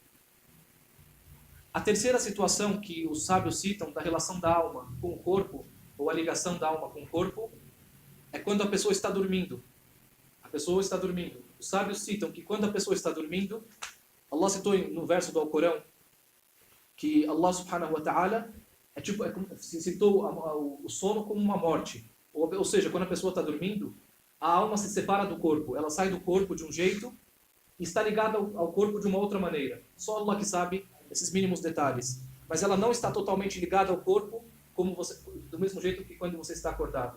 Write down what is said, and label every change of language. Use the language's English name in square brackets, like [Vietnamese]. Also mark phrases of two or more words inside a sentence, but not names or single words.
[Portuguese] A terceira situação que os sábios citam da relação da alma com o corpo, ou a ligação da alma com o corpo, é quando a pessoa está dormindo. A pessoa está dormindo. Os sábios citam que quando a pessoa está dormindo, Allah citou no verso do Alcorão que Allah [Arabic] سبحانه وتعالى [Portuguese] citou o sono como uma morte. Ou seja, quando a pessoa está dormindo, a alma se separa do corpo. Ela sai do corpo de um jeito e está ligada ao corpo de uma outra maneira. Só Allah que sabe esses mínimos detalhes. Mas ela não está totalmente ligada ao corpo do mesmo jeito que quando você está acordado.